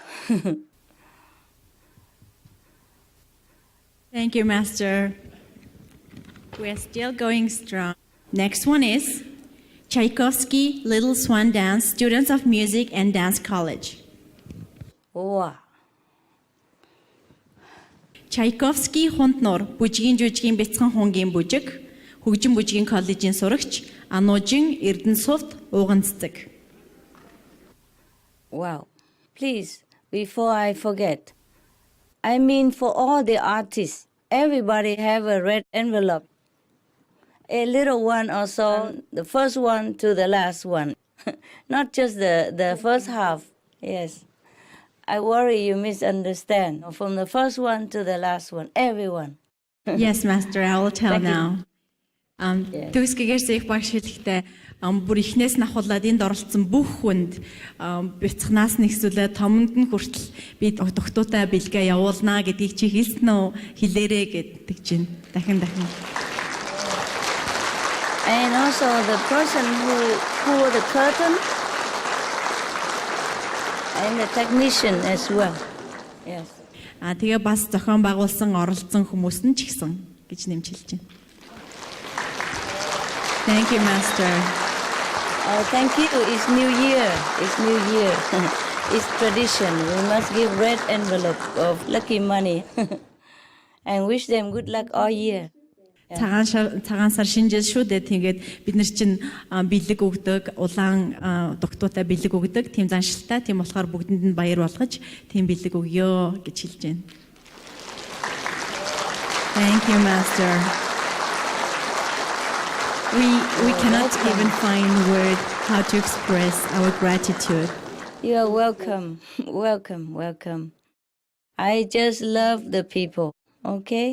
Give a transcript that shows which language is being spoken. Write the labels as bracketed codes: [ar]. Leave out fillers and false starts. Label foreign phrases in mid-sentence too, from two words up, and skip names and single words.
[en] Thank you, Master. We're still going strong. Next one is Tchaikovsky Little Swan Dance, Students of Music and Dance College. Wow. [mn] Tchaikovsky Хунтнор, бүжгийн жүжигийн бяцхан хунгийн бүжиг, хөгжим бүжгийн коллежийн сурагч, Ануужин Эрдэнэсувд Уганцдаг. [en] Wow. Please, before I forget, I mean for all the artists, everybody have a red envelope. A little one or so, the first one to the last one. Not just the first half. Yes. I worry you misunderstand. From the first one to the last one, everyone. Yes, Master, I will tell Thank you. now. [mn] Төгсгийгээр их багш хэлэхдээ бүр ихнээс нь ахуулаад энд оролцсон бүх хүнд бяцхнаас нэгсүүлээ томонд нь хүртэл би тогтуутай бэлгээ явуулнаа гэдгийг чи хэлсэн үү хэлээрээ гэдэг чинь дахин. [en] And also the person who pulled the curtain and the technician as well. Yes. [mn] Тэгээ бас зохион байгуулсан оролцсон хүмүүс нь ч гэсэн гэж нэмж хэлж байна. [en] Thank you, Master. Oh, thank you. It's New Year. It's New Year. It's tradition. We must give red envelope of lucky money and wish them good luck all year. [mn] Цагаан сар шинэ жил шүү дээ. Тэгээд бид нар чинь бэлэг өгдөг, улаан дугтуутай бэлэг өгдөг, тийм заншилтай. Тийм болохоор бүгдэнд нь баяр болгож тийм бэлэг өгье гэж хэлж байна. [en] Thank you, Master. We cannot even find word how to express our gratitude. You are welcome. Welcome. I just love the people. Okay?